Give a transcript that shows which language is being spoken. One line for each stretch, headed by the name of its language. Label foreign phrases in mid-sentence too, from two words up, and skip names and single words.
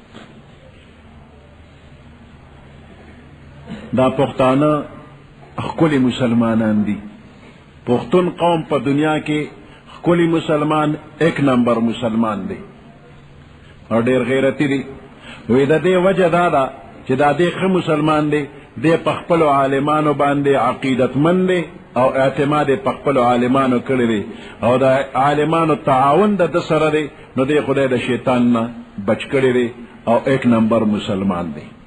Pashto: دا پښتانه ښکلي مسلمانان دي پښتون قوم په دنیا کې ښکلي مسلمان
Urdu: ایک نمبر
Pashto: مسلمان دی او ډېر غیرتي دی وی د دې وجه دا ده چې دا دې ښه مسلمان دی دې په خپلو عالمانو باندې عقیدتمند دی او اعتماد په خپلو عالمانو کړی دی او د عالمانو تعاون د ده سره دی نو دې خدای د شیطان نه بچ کړی دی او
Urdu: ایک نمبر
Pashto: مسلمان دی